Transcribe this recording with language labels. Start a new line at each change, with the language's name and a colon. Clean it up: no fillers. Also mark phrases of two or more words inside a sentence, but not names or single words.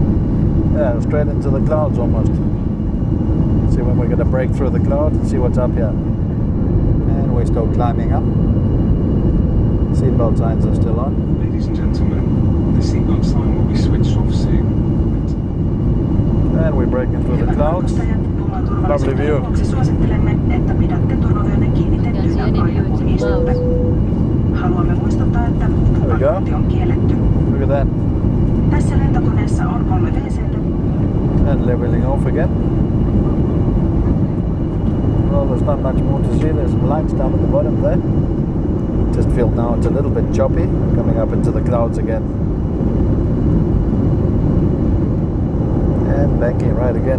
English: Yeah, straight into the clouds almost. See when we're going to break through the cloud and see what's up here. And we still climbing up. Seatbelt signs are still on. Ladies and gentlemen, the seatbelt sign will be switched off soon. And we're breaking through the clouds. Lovely view.
Finnish: Suosittelemme, että pidätte turvavyönne kiinnitettyinä aina kun istutte. Haluamme muistuttaa, että tupakointi on kielletty.
English: Look at that.
Finnish: Tässä lentokoneessa on 3 WC:tä.
English: And leveling off again. Well, there's not much more to see. There's some lights down at the bottom there. Just feel now it's a little bit choppy coming up into the clouds again. And banking right again.